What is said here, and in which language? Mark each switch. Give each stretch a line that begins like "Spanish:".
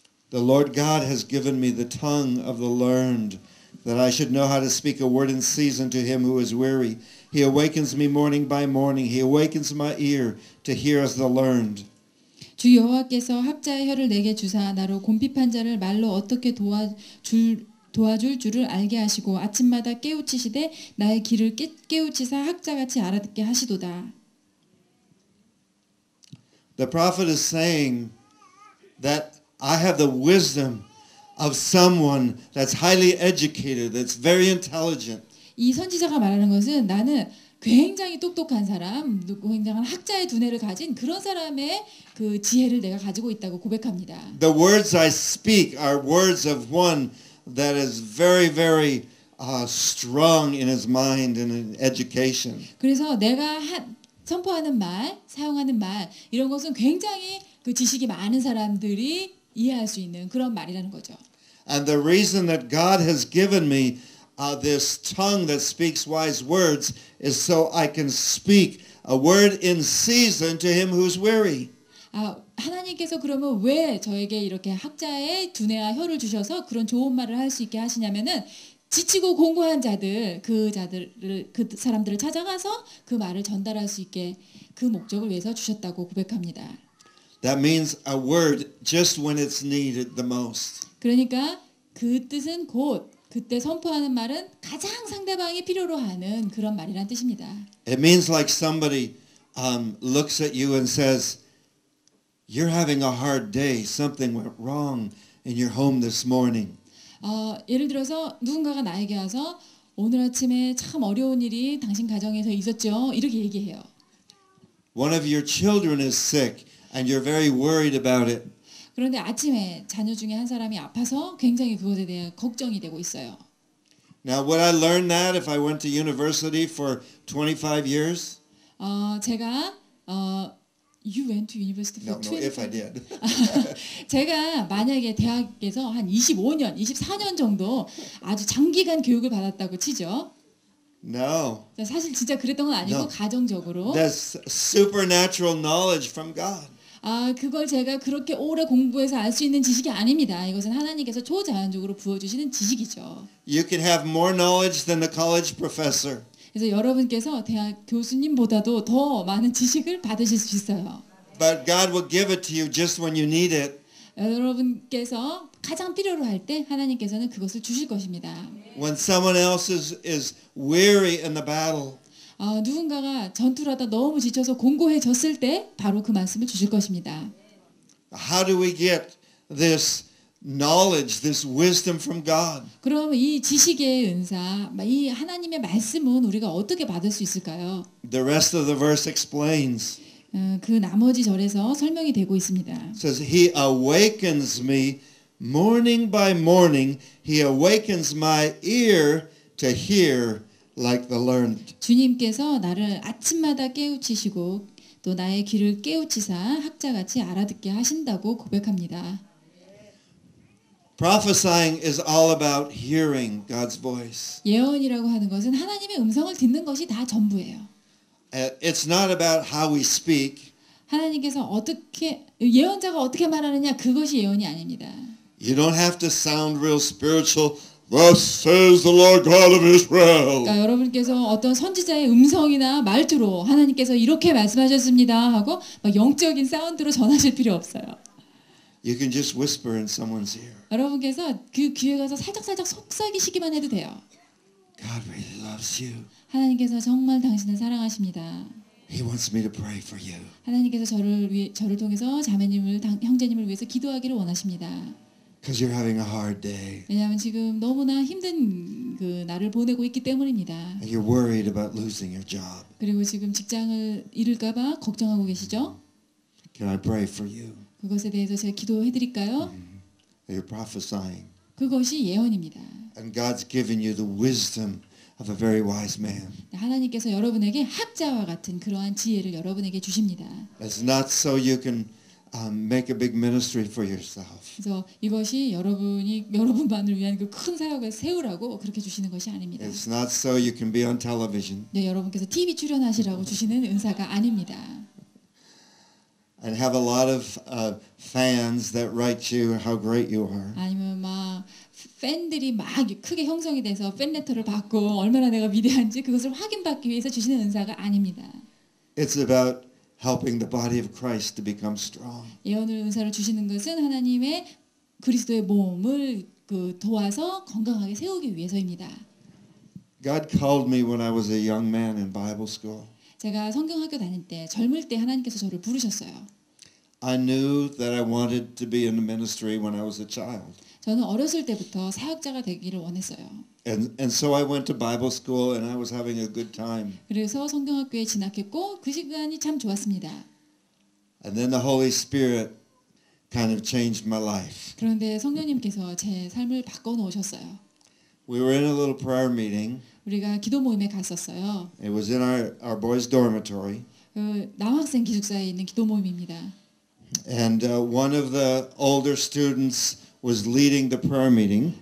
English: The Lord God has given me the tongue of the learned, that I should know how to speak a word in season to him who is weary. He awakens me morning by morning. He awakens my ear to hear as the learned.
Korean: 주 여호와께서 학자의 혀를 내게 주사 나로 곰핍한 자를 말로 어떻게 도와줄 줄을 알게 하시고 아침마다 깨우치시되 나의 귀를 깨우치사 학자같이 알아듣게 하시도다.
English: The prophet is saying that I have the wisdom of someone that's highly educated, that's very intelligent.
Korean: 이 선지자가 말하는 것은 나는 굉장히 똑똑한 사람, 굉장한 학자의 두뇌를 가진 그런 사람의 그 지혜를 내가 가지고 있다고 고백합니다.
English: The words I speak are words of one that is very, very strong in his mind and in education.
Korean: 그래서 내가 선포하는 말, 사용하는 말 이런 것은 굉장히 그 지식이 많은 사람들이 이해할 수 있는 그런 말이라는 거죠.
English: And the reason that God has given me this tongue that speaks wise words is so I can speak a word in season to him who's weary.
Korean: 하나님께서 그러면 왜 저에게 이렇게 학자의 두뇌와 혀를 주셔서 그런 좋은 말을 할 수 있게 하시냐면은 지치고 공고한 자들, 그 사람들을 찾아가서 그 말을 전달할 수 있게 그 목적을 위해서 주셨다고 고백합니다.
English: That means a word just when it's needed the most.
Korean: 그러니까 그 뜻은 곧 그때 선포하는 말은 가장 상대방이 필요로 하는 그런 말이란 뜻입니다.
English: It means like somebody looks at you and says, "You're having a hard day. Something went wrong in your home this morning."
Korean: 예를 들어서 누군가가 나에게 와서 오늘 아침에 참 어려운 일이 당신 가정에서 있었죠. 이렇게 얘기해요.
English: One of your children is sick and you're very worried about it.
Korean: 그런데 아침에 자녀 중에 한 사람이 아파서 굉장히 그것에 대해 걱정이 되고 있어요.
English: Now, would I learn that if I went to university for 25 years?
Korean: 제가
English: You went to university for 25 No, if I did.
Korean: 제가 만약에 대학에서 한 25년, 24년 정도 아주 장기간 교육을 받았다고 치죠.
English: No.
Korean: 사실 진짜 그랬던 건 아니고
English: No.
Korean: 가정적으로.
English: That's supernatural knowledge from God.
Korean: 그걸 제가 그렇게 오래 공부해서 알 수 있는 지식이 아닙니다. 이것은 하나님께서 초자연적으로 부어주시는 지식이죠.
English: You can have more knowledge than the college professor.
Korean: 그래서 여러분께서 대학 교수님보다도 더 많은 지식을 받으실 수 있어요.
English: But God will give it to you just when you need it.
Korean: 여러분께서 가장 필요로 할 때 하나님께서는 그것을 주실 것입니다.
English: When someone else is weary in the battle.
Korean: 누군가가 전투를 하다 너무 지쳐서 공고해졌을 때 바로 그 말씀을 주실 것입니다.
English: How do we get this knowledge, this wisdom from God?
Korean: 그럼 이 지식의 은사, 이 하나님의 말씀은 우리가 어떻게 받을 수 있을까요?
English: The rest of the verse explains.
Korean: 그 나머지 절에서 설명이 되고 있습니다.
English: It says, He awakens me morning by morning. He awakens my ear to hear like the learned.
Korean: 주님께서 나를 아침마다 깨우치시고 또 나의 귀를 깨우치사 학자같이 알아듣게 하신다고 고백합니다.
English: Prophesying is all about hearing God's voice.
Korean: 예언이라고 하는 것은 하나님의 음성을 듣는 것이 다 전부예요.
English: It's not about how we speak.
Korean: 하나님께서 어떻게 예언자가 어떻게 말하느냐 그것이 예언이 아닙니다.
English: You don't have to sound real spiritual. Thus says the Lord God of Israel.
Korean: 그러니까 여러분께서 어떤 선지자의 음성이나 말투로 하나님께서 이렇게 말씀하셨습니다 하고 막 영적인 사운드로 전하실 필요 없어요.
English: You can just whisper in someone's ear.
Korean: 여러분께서 그 귀에 가서 살짝 속삭이시기만 해도 돼요.
English: God really loves you.
Korean: 하나님께서 정말 당신을 사랑하십니다.
English: He wants me to pray for you.
Korean: 하나님께서 저를 통해서 자매님을 형제님을 위해서 기도하기를 원하십니다.
English: Because you're having a hard day.
Korean: 왜냐하면 지금 너무나 힘든 그 날을 보내고 있기 때문입니다.
English: And you're worried about losing your job.
Korean: 그리고 지금 직장을 잃을까봐 걱정하고 계시죠?
English: Can I pray for you?
Korean: 그것에 대해서 제가 기도해 드릴까요?
English: You're prophesying.
Korean: 그것이 예언입니다.
English: And God's given you the wisdom of a very wise man.
Korean: 하나님께서 여러분에게 학자와 같은 그러한 지혜를 여러분에게 주십니다.
English: It's not so you can make a big ministry for yourself.
Korean: 그래서 이것이 여러분만을 위한 그 큰 사역을 세우라고 그렇게 주시는 것이 아닙니다.
English: It's not so you can be on television.
Korean: 네, 여러분께서 TV 출연하시라고 주시는 은사가 아닙니다.
English: And have a lot of fans that write you how great you are.
Korean: 아니면 막 팬들이 막 크게 형성이 돼서 팬 레터를 받고 얼마나 내가 위대한지 그것을 확인받기 위해서 주시는 은사가 아닙니다.
English: It's about helping the body of Christ to become strong.
Korean: 예언을 은사를 주시는 것은 하나님의 그리스도의 몸을 도와서 건강하게 세우기 위해서입니다.
English: God called me when I was a young man in Bible school.
Korean: 제가 성경학교 다닐 때 젊을 때 하나님께서 저를 부르셨어요.
English: I knew that I wanted to be in the ministry when I was a child.
Korean: 저는 어렸을 때부터 사역자가 되기를 원했어요.
English: And so I went to Bible school and I was having a good time.
Korean: 그래서 성경학교에 진학했고 그 시간이 참 좋았습니다.
English: And then the Holy Spirit kind of changed my life.
Korean: 그런데 성령님께서 제 삶을 바꿔 놓으셨어요.
English: We were in a little prayer meeting.
Korean: 우리가 기도 모임에 갔었어요.
English: It was in our boys' dormitory.
Korean: 남학생 기숙사에 있는 기도 모임입니다.
English: And one of the older students was leading the prayer meeting.